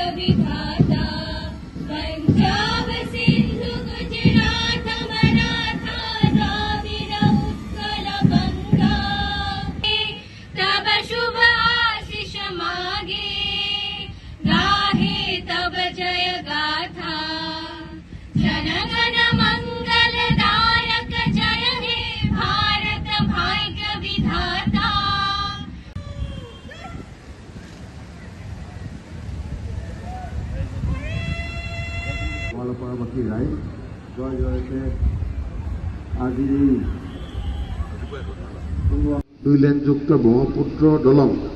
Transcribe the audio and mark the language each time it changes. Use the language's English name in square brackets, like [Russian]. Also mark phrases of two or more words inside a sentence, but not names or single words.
[Bangla] বিধাতা পঞ্জাব সিন্ধু গুজরাট মরাঠা দ্রাবিড় উৎকল গঙ্গা তব শুভ আশিস মাগে গাহে তব জয় গাথা জনগণ মঙ্গলদায়ক জয় হে ভারত ভাগ্য বিধাতা। [Assamese] গোৱালপাৰাবাসী ৰাইজ জয় জয়তে আজি এই 2 লেনযুক্ত ব্ৰহ্মপুত্ৰ দলং